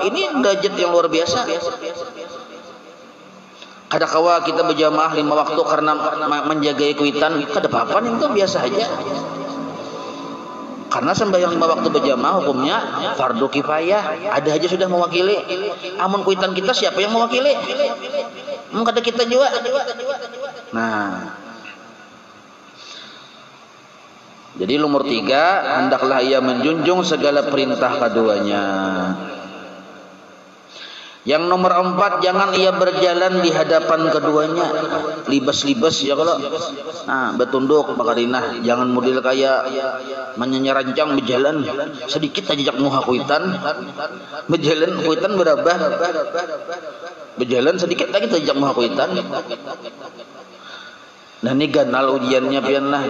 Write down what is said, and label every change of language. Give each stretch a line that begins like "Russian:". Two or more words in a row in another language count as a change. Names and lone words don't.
Banjar: Ini derajat yang luar biasa. Kada kawa kita berjamaah 5 waktu karena menjaga kuitan, kada apa-apa, itu biasa aja. Karena sembahyang 5 waktu berjamaah hukumnya fardu kifayah, ada aja sudah mewakili. Amun kuitan kita siapa yang mewakili? Kada kita juga. Nah, jadi nomor 3, hendaklah ia menjunjung segala perintah keduanya. Yang nomor 4, jangan ia berjalan di hadapan keduanya. Libas-libas ya kalau. Nah, bertunduk bakarinah, jangan model kayak menyerancang berjalan sedikit aja jak muha kuitan. Berjalan kuitan berabah. Berjalan sedikit lagi tajak muha kuitan. Nah, ini ganal ujiannya pian lah.